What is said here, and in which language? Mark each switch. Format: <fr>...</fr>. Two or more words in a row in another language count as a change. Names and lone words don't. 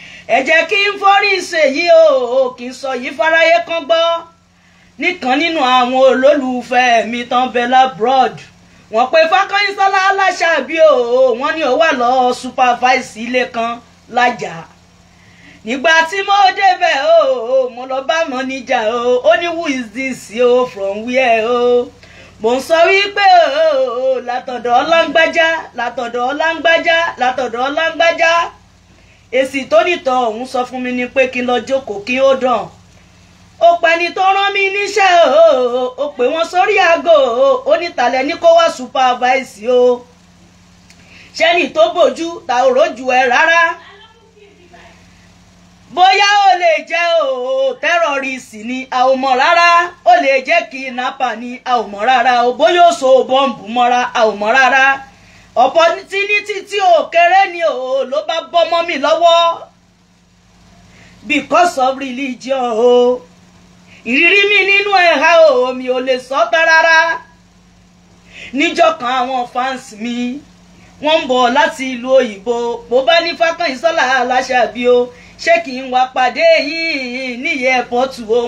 <yo>Ẹ jẹ́ kí n forí ṣèyí o, o, kí n sọ yìí fáráyé kan gbọ́. Nìkan nínú àwọn olólùfẹ́ mi tán bẹ labroad, wọ́n pe Fákànyìnsọ́lá Aláṣàbí o, wọ́n ní ó wà lọ supervise ilé kan lájà. Nígbà tí mo débẹ̀ o, mo lọ bá mọ́níjà o, ó ní,</yo> <en>"Who is this o, from where o?"</en> <yo>Mo ń sọ wípé o, látọ̀dọ̀ Ọláńgbájá, látọ̀dọ̀ Ọláńgbájá, látọ̀dọ̀ Ọláńgbájá. Èsì tó nítọ̀ ọ̀hún sọ fún mi ni pé kí n lọ jókòó, kí ó dàn. Ó pẹ́ ni tó rán mi níṣẹ́ o, ó pè wọ́n sórí aago o, ó ní, "Ta lẹ ní kó wá supervise o?" Ṣẹ́ni tó bójú, ta ò rójú ẹ rárá. Bóyá ó lè jẹ́ o, terrorist ni, a ò mọ̀ rárá. Ó lè jẹ́ kidnapper ni, a ò mọ̀ rárá o. Bóyá ó so bọ́ǹbù mọ́ra, a ò mọ̀ rárá. Opportunity tí ò kéré ni o, ló bá bọ́ mọ́ mi lọ́wọ́.</yo> <en>Because of religion o.</en> <yo>Ìrírí mi nínú ẹ̀ha o, mi ò lè sọ tán rárá. Níjọ́ kan àwọn fans mi, wọ́n ń bọ̀ láti ìlú òyìnbó. Mo bá ní, "Fákànyìnsọ́lá Aláṣàbí o, ṣé kí n wá pàdé yín ní airport o?"</yo>